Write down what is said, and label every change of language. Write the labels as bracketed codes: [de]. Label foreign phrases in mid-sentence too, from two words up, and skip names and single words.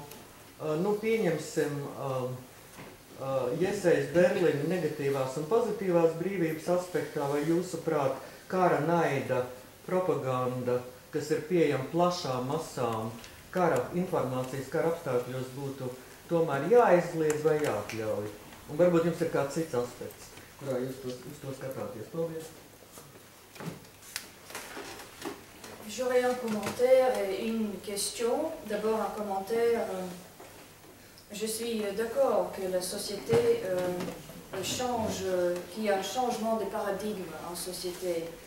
[lv] Nu, pieņemsim Jesejas Berlina negatīvās un pozitīvās brīvības aspektā, vai jūsuprāt kara naida propaganda, kas ir pieejama plašām masām, kara informācijas, kara apstākļos būtu tomēr jāizliedz vai jāatļauj? Un varbūt jums ir kāds cits aspekts, kurā jūs uz to skatāties. Paldies! [fr] J'aurais un commentaire et une question. D'abord un commentaire. Je suis d'accord que la société change, qu'il y a un changement de paradigme en société.